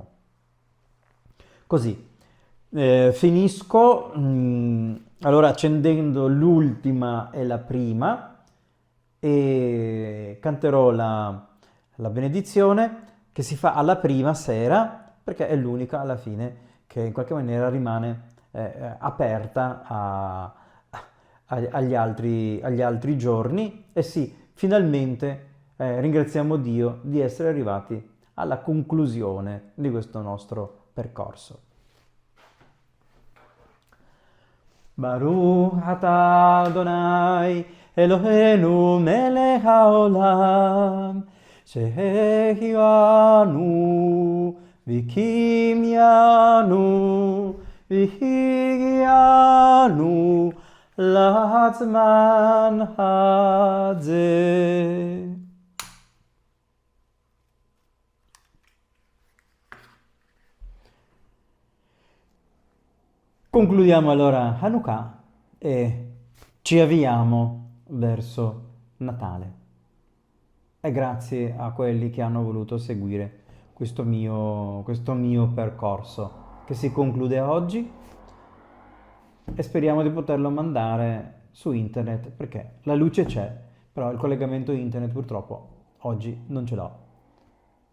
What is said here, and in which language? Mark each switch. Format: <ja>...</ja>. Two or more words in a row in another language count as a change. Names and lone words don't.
<it>Così, finisco allora accendendo l'ultima e la prima e canterò la benedizione che si fa alla prima sera perché è l'unica alla fine che in qualche maniera rimane aperta agli altri giorni e sì, finalmente ringraziamo Dio di essere arrivati alla conclusione di questo nostro percorso.</it> <he>ברוך אתה אדוני אלוהינו מלך העולם שהחיינו וקיימנו והגיענו לזמן הזה.</he> <it>Concludiamo allora Hanukkah e ci avviamo verso Natale. E grazie a quelli che hanno voluto seguire questo mio percorso che si conclude oggi e speriamo di poterlo mandare su internet perché la luce c'è, però il collegamento internet purtroppo oggi non ce l'ho.</it>